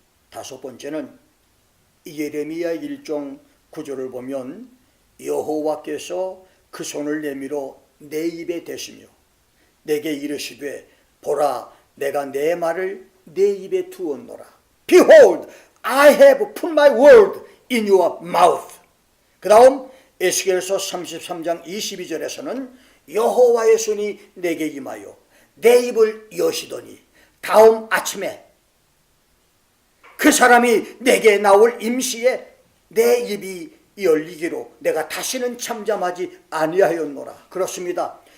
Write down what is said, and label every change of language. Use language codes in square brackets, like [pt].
[ko] 다섯 번째는 예레미야 1장 9절을 보면 여호와께서 그 손을 내밀어 내 입에 대시며 내게 이르시되 보라 내가 내 말을 내 입에 두었노라. [en] Behold, I have put my word in your mouth. [ko] 그 다음 에스겔서 33장 22절에서는 여호와의 손이 내게 임하여 내 입을 여시더니 다음 아침에 그 사람이 내게 나올 임시에 내 입이 열리기로 내가 다시는 잠잠하지 아니하였노라. 그렇습니다.